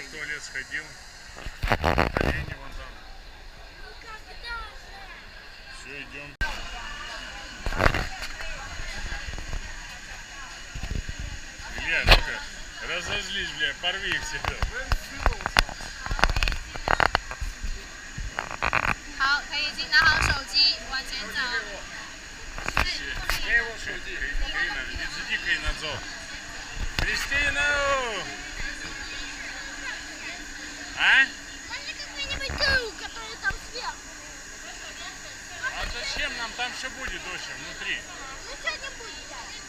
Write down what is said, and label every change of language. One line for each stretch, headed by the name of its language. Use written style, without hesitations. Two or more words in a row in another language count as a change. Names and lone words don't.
Russian: туалет сходил. Олени вон там. Все, идем. Илья, ну-ка, разозлись, бля, порви их всегда.
Chinese: 好，可以请拿好手机，往前走。给我手机。Иди, Кайнадзо.
Russian: Кристина! А? Можно какой-нибудь круг, который там сверху. А зачем нам? Там все будет, доча, внутри. Ну что не будет, да?